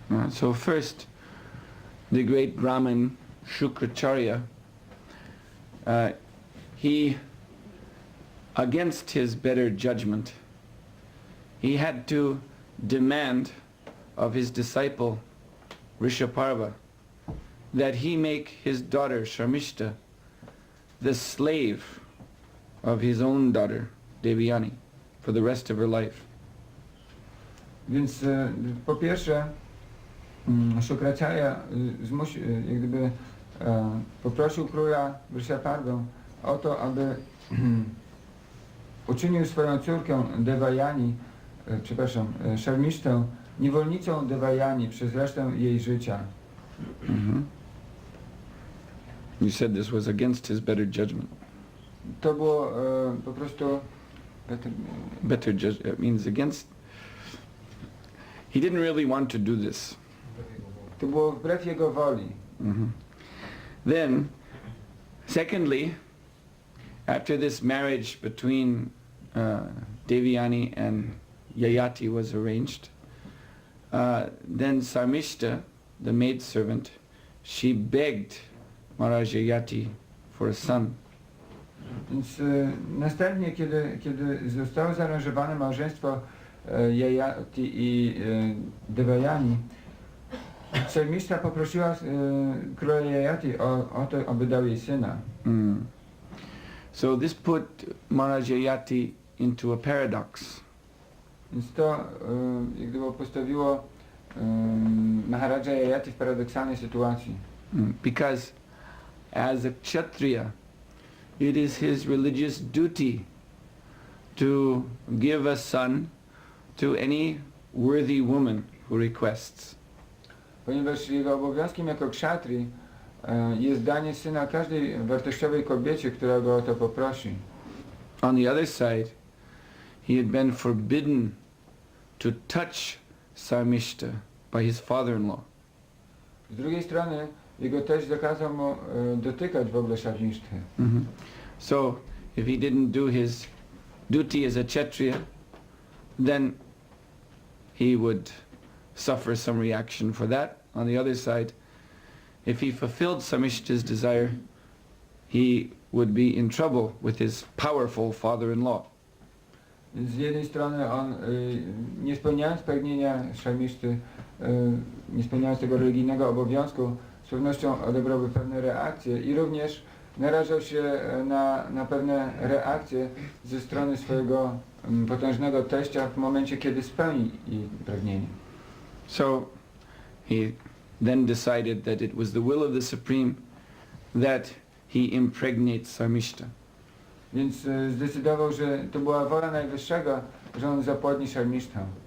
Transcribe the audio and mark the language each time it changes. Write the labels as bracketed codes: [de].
[en] So first, the great Brahmin Shukracharya, he, against his better judgment, he had to demand of his disciple Rishaparva that he make his daughter Sharmishta the slave of his own daughter Devyani for the rest of her life. [pl] Więc po pierwsze Shukracharya jak gdyby poprosił króla Rishaparvę o to, aby uczynił swoją córkę Devayani, Sharmishtę, niewolnicą Devayani przez resztę jej życia. [en] You said this was against his better judgment. [pl] To było po prostu [en] better judgment means against. He didn't really want to do this. [pl] To było wbrew jego woli. [en] Then, secondly, after this marriage between Devyani and Yayati was arranged, then Sarmishta, the maidservant, she begged Maharaj Yayati for a son. [pl] Więc następnie, kiedy zostało zaaranżowane małżeństwo Yayati i Devayani, Sarmishta poprosiła króla Yayati o to, aby dał jej syna. [en] So this put Maharaj Yayati into a paradox. [pl] Więc to jak gdyby postawiło Maharaja Yayati w paradoksalnej sytuacji. [en] Because as a kshatriya, it is his religious duty to give a son to any worthy woman who requests. [pl] Ponieważ jego obowiązkiem jako kshatri jest danie syna każdej wartościowej kobiecie, która go o to poprosi. [en] On the other side, he had been forbidden to touch Sarmishta by his father-in-law. [pl] Z drugiej strony jego teść zakazał mu dotykać w ogóle Sharmishty. [en] So if he didn't do his duty as a kshatriya, then he would suffer some reaction for that. On the other side, if he fulfilled Sarmishta's desire, he would be in trouble with his powerful father-in-law. [pl] Z jednej strony on, nie spełniając pragnienia Sharmishty, nie spełniając tego religijnego obowiązku, z pewnością odebrałby pewne reakcje i również narażał się na pewne reakcje ze strony swojego potężnego teścia w momencie, kiedy spełni jej pragnienie. [en] So he then decided that it was the will of the Supreme that he impregnate Sarmishta. [pl] Więc zdecydował, że to była wola Najwyższego, że on zapłodni Sharmishtę.